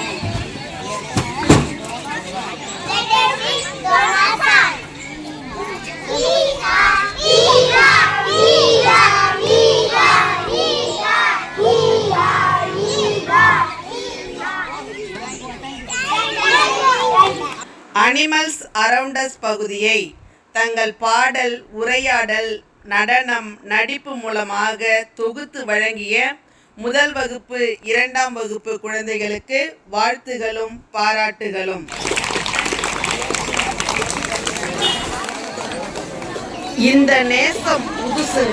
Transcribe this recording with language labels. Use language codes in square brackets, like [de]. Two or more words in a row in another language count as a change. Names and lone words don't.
[en] Let us sing Dorasan. Hee-ha, hee-ha, hee-ha, hee-ha, hee-ha, hee-ha, hee-ha, hee-ha. [ta] அனிமல்ஸ் அரவுண்ட் அஸ் பகுதியை தங்கள் பாடல், உரையாடல், நடனம், நடிப்பு மூலமாக தொகுத்து வழங்கிய முதல் வகுப்பு, 2ஆம் வகுப்பு குழந்தைகளுக்கு வாழ்த்துகளும் பாராட்டுகளும். இந்த நேசம் புதுசுங்க.